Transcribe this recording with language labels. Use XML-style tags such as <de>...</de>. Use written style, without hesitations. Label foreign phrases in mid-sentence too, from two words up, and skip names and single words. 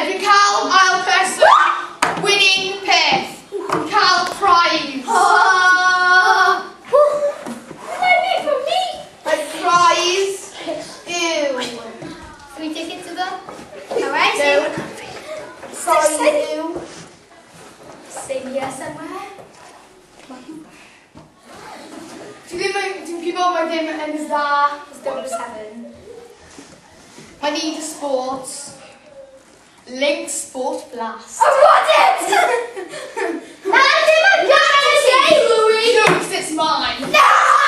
<cy>Fi'n cael ail person winning peth. Fi'n cael prize.</cy> <en>A prize. Ew. Can we take it to the... Alright. No. Sorry, ew. Say yes somewhere.</en> <cy>Dwi'n gwybod mae ddim yn dda as 007.</cy> <en>I need a sport. Link Sport Blast. I want it! No, I didn't say Louis! No, 'cause it's mine. No!</en>